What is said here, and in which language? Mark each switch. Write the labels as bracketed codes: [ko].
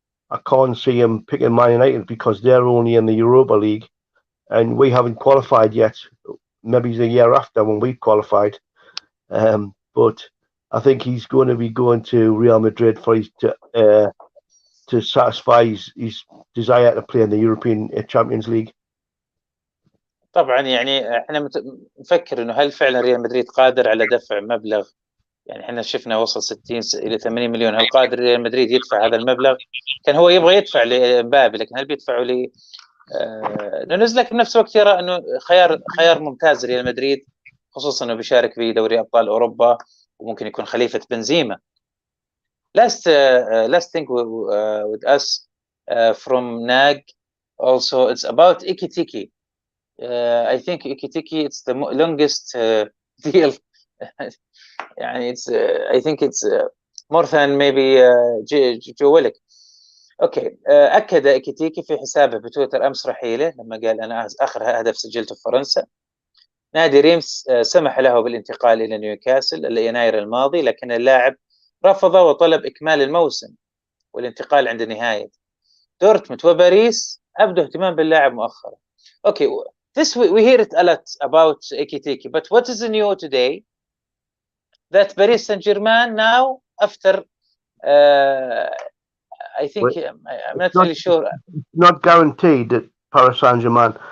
[en] I can't see him picking Man United because they're only in the Europa League and we haven't qualified yet. Maybe the year after when we qualified. But I think he's going to be going to Real Madrid for his to satisfy his desire to play in the European Champions League. [ar] طبعا يعني احنا نفكر انه هل فعلا ريال مدريد قادر على دفع مبلغ، يعني احنا شفنا وصل 60 الى 80 مليون، هل قادر ريال مدريد يدفع هذا المبلغ؟ كان هو يبغى يدفع لمبابي، لكن هل بيدفعوا لي نونيز؟ لكن بنفس الوقت يرى انه خيار ممتاز ريال مدريد، خصوصا انه بيشارك في دوري ابطال اوروبا وممكن يكون خليفه بنزيما. [en] Last thing with us from NAG also, it's about Ikitiki. I think Ikitiki, it's the longest deal. يعني it's I think it's more than maybe Joe Willock. [ar] اوكي، اكد إيكيتيكي في حسابه بتويتر امس رحيله لما قال انا اخر هدف سجلته في فرنسا. نادي ريمس سمح له بالانتقال الى نيوكاسل يناير الماضي، لكن اللاعب رفض وطلب اكمال الموسم والانتقال عند نهايه. دورتموند وباريس ابدوا اهتمام باللاعب مؤخرا. [en] Okay, this we hear it a lot about Ikitiki, but what is new today that Paris Saint-Germain now after I think I'm not really sure. It's not guaranteed that Paris Saint-Germain.